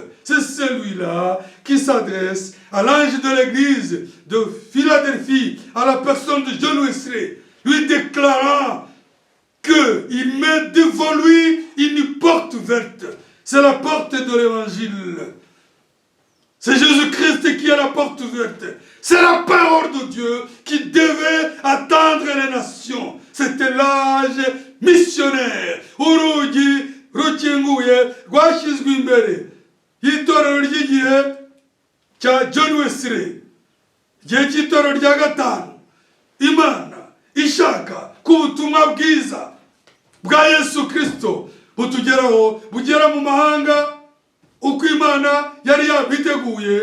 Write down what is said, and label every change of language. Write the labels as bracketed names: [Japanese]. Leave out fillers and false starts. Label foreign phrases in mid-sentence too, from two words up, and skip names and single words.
[French] C'est celui-là qui s'adresse à l'ange de l'église de Philadelphie, à la personne de John Wesley, lui déclarant qu'il met devant lui une porte ouverte. C'est la porte de l'évangile. C'est Jésus-Christ qui est la porte ouverte. C'est la parole de Dieu qui devait attendre les nations. C'était l'âge missionnaire. [Kinyarwanda] Urugi rukinguye rwashyizwe imbere y'itorero ry'igihe cya John Wesley, igihe cy'itorero rya 5. Imana ishaka ko ubutumwa bwiza bwa Yesu Kristo butugeraho, bugera mu mahanga uko Imana yari yabiteguye.